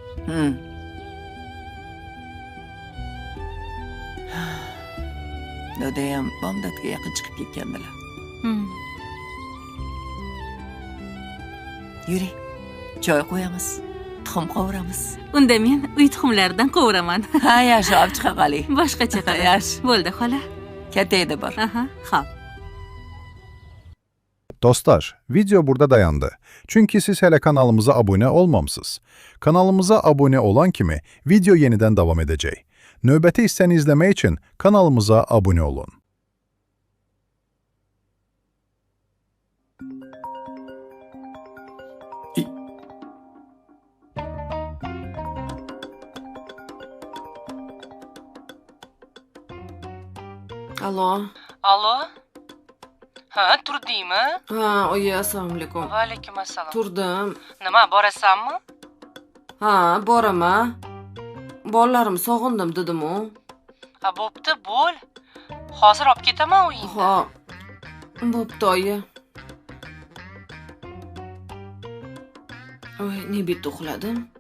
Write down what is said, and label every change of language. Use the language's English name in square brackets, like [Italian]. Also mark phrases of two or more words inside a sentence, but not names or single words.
[Uzbek] Dodayam bomdodga yaqin chiqib ketgandilar. Yuring, choy qo'yamiz. Tuxum qovuramiz. Unda men uy tuxumlaridan qovuraman. Ha, yaxshi, olib chiqa qoling. Boshqacha qilib. Yaxshi. Bo'ldi, xola. Kattayda bor. Aha, xo'p. [Turkish] Dostlar, video burada dayandı. Çünkü siz hele kanalımıza abone olmamışsınız. Kanalımıza abone olan kimi video yeniden devam edecek. [Azerbaijani] Növbəti hissəni izləmək için kanalımıza abone olun. [Uzbek] Alo. Alo? Ha, turdingmi? Ha, oyi, assalomu alaykum. Va alaykum assalom. Turdim. Nima, borasanmi? Ha, boraman. Bolalarim sog'indim dedim-u. Ha, bo'pti, bo'l. Hozir olib ketaman uyingga. Ha. Bo'pti, oyi. Oy, ne bitta uxladim.